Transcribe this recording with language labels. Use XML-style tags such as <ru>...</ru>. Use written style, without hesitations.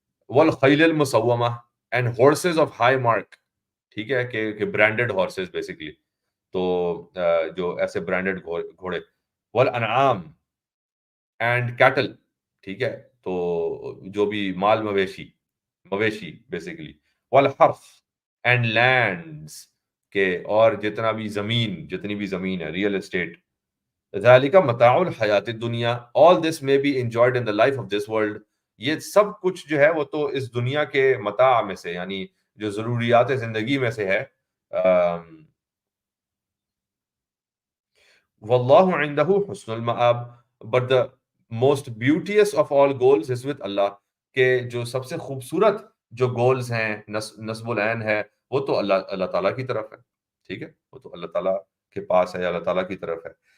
<ar>والخیل المسومہ</ar> <en>and horses of high mark,</en> <ur>ٹھیک ہے,</ur> <en>کہ branded horses basically, تو جو ایسے برانڈڈ گھوڑے.</en> <ur>والانعام</ur> <en>and cattle,</en> <ur>ٹھیک ہے, تو جو بھی مال مویشی بیسیکلی. والحرث</ur> <en>and lands,</en> <ur>کہ اور جتنی بھی زمین ہے, ریئل اسٹیٹ.</ur> <ar>ذالک متاع الحیات الدنیا,</ar> <en>all this may be enjoyed in the life of this world.</en> <ur>یہ سب کچھ جو ہے وہ تو اس دنیا کے متاع میں سے, یعنی جو ضروریات زندگی میں سے ہے.</ur> <ar>واللہ عنده حسن المآب,</ar> <en>but the most beauteous of all goals is with Allah,</en> <ur>کہ جو سب سے خوبصورت جو گولز ہیں, نصب العین ہے, وہ تو اللہ تعالیٰ کی طرف ہے, ٹھیک ہے, وہ تو اللہ تعالیٰ کے پاس ہے, اللہ تعالیٰ کی طرف ہے.</ur>